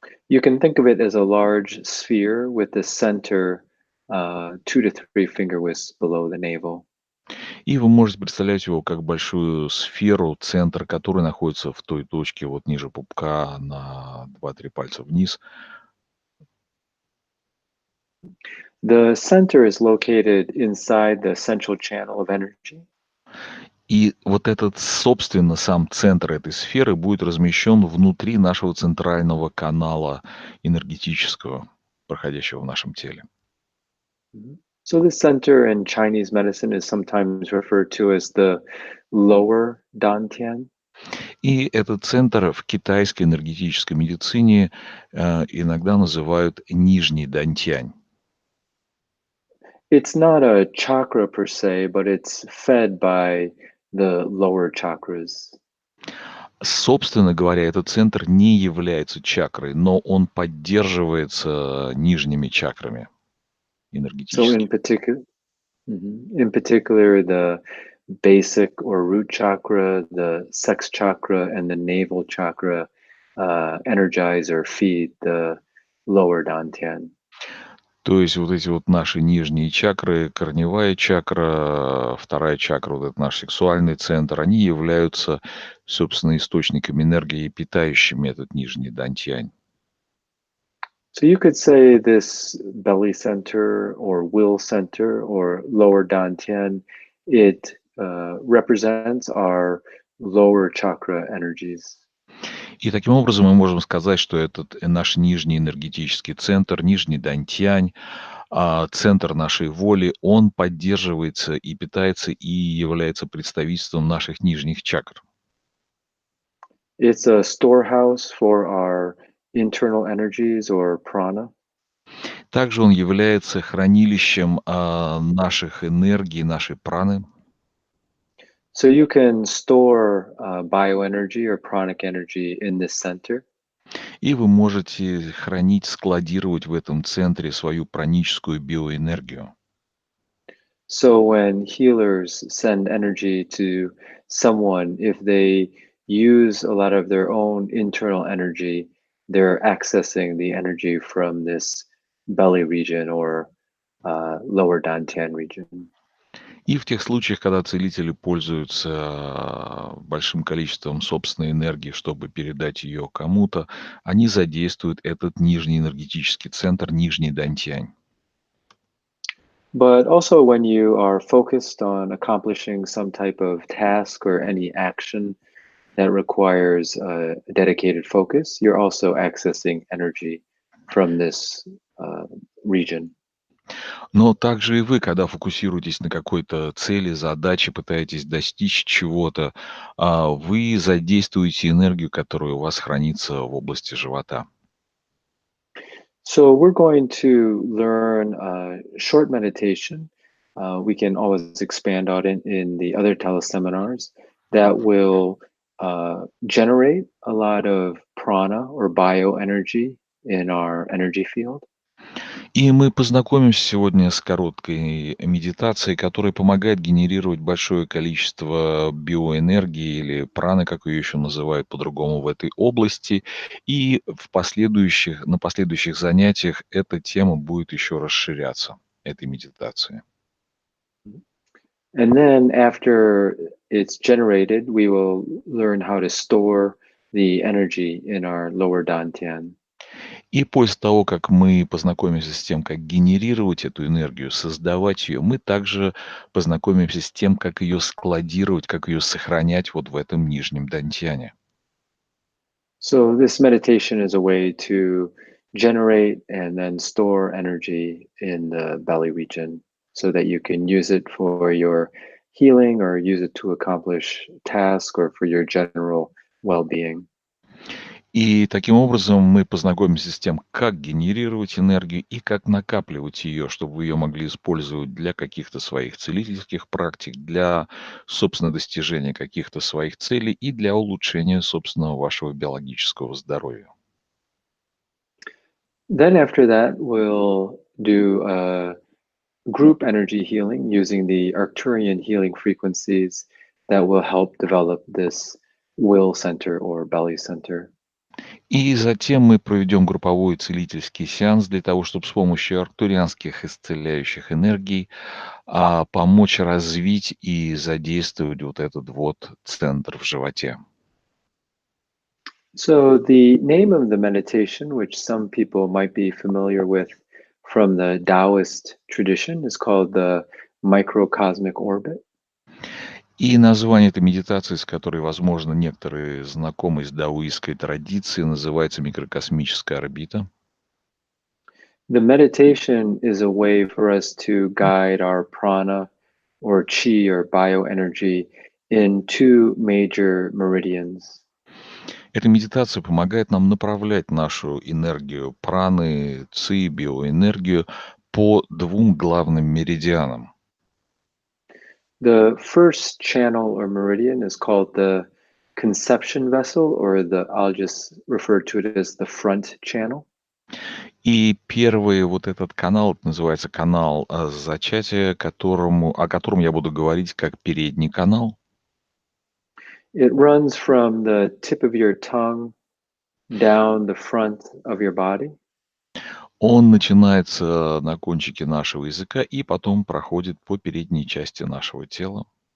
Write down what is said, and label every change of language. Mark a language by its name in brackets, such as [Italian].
[English] You can think of it as a large sphere with the center 2 to 3 finger widths below the navel. [Russian] И вы можете представлять его как большую сферу, центр которой находится в той точке вот ниже пупка на 2-3 пальца вниз. [English] The center is located inside the central channel of energy. [Russian] И вот этот, собственно, сам центр этой сферы будет размещен внутри нашего центрального канала энергетического, проходящего в нашем теле. Mhm. [English] So the center in Chinese medicine is sometimes referred to as the lower dantian. [Russian] И этот центр в китайской энергетической медицине иногда называют нижний дантянь. [English] It's not a chakra per se, but it's fed by the lower chakras. [Russian] Собственно говоря, этот центр не является чакрой, но он поддерживается нижними чакрами [English] So in [Russian] энергетически. [English] particular, the basic or root chakra, the sex chakra, and the navel chakra energize or feed the lower dantian. [Russian] То есть вот эти вот наши нижние чакры, корневая чакра, вторая чакра, вот это наш сексуальный центр, они являются, собственно, источниками энергии, питающими этот нижний дантянь. [English] So you could say this belly center or will center or lower dantian, it represents our lower chakra energies. [Russian] И таким образом мы можем сказать, что этот наш нижний энергетический центр, нижний дантянь, центр нашей воли, он поддерживается и питается и является представительством наших нижних чакр. [English] It's a storehouse for our internal energies or prana. [Russian] Также он является хранилищем наших энергий, нашей праны. [English] So you can store bioenergy or pranic energy in this center. [Russian] И вы можете хранить, складировать в этом центре свою праническую биоэнергию. [English] So when healers send energy to someone, if they use a lot of their own internal energy, they're accessing the energy from this belly region or lower dantian region. [Russian] И в тех случаях, когда целители пользуются большим количеством собственной энергии, чтобы передать ее кому-то, они задействуют этот нижний энергетический центр, нижний дантянь. [English] But also, when you are focused on accomplishing some type of task or any action that requires dedicated focus, you're also accessing energy from this region. [Russian] Но также и вы, когда фокусируетесь на какой-то цели, задаче, пытаетесь достичь чего-то, вы задействуете энергию, которая у вас хранится в области живота. [English] So, we're going to learn a short meditation. We can always expand on it in the other teleseminars that will generate a lot of prana or bioenergy in our energy field. [Russian] И мы познакомимся сегодня с короткой медитацией, которая помогает генерировать большое количество биоэнергии или праны, как ее еще называют по-другому в этой области. И на последующих занятиях эта тема будет еще расширяться, этой медитации. [English] And then after it's generated, we will learn how to store the energy in our lower dantian. [Russian] И после того, как мы познакомимся с тем, как генерировать эту энергию, создавать ее, мы также познакомимся с тем, как ее складировать, как ее сохранять вот в этом нижнем дантьяне. [English] So this meditation is a way to generate and then store energy in the belly region so that you can use it for your healing or use it to accomplish task or for your general well-being. [Russian] И таким образом мы познакомимся с тем, как генерировать энергию и как накапливать ее, чтобы вы ее могли использовать для каких-то своих целительских практик, для, собственно, достижения каких-то своих целей и для улучшения, собственного вашего биологического здоровья. [English] Then after that, we'll do a group energy healing using the Arcturian healing frequencies that will help develop this will center or belly center. [Russian] И затем мы проведем групповой целительский сеанс для того, чтобы с помощью артурианских исцеляющих энергий помочь развить и задействовать вот этот вот центр в животе. [English] So, the name of the meditation, which some people might be familiar with from the Taoist tradition, is called the microcosmic orbit. [Russian] И название этой медитации, с которой, возможно, некоторые знакомы из даоистской традиции, называется микрокосмическая орбита. [English] The meditation is a way for us to guide our prana or chi or bioenergy in two major meridians. [Russian] Эта медитация помогает нам направлять нашу энергию праны, ци, биоэнергию по двум главным меридианам. [English] The first channel or meridian is called the conception vessel, or I'll just refer to it as the front channel. [Russian] И первый вот этот канал, это называется канал зачатия, о котором я буду говорить как передний канал. [English] It runs from the tip of your tongue down the front of your body. [Russian] Он начинается на кончике нашего языка и потом проходит по передней части нашего тела,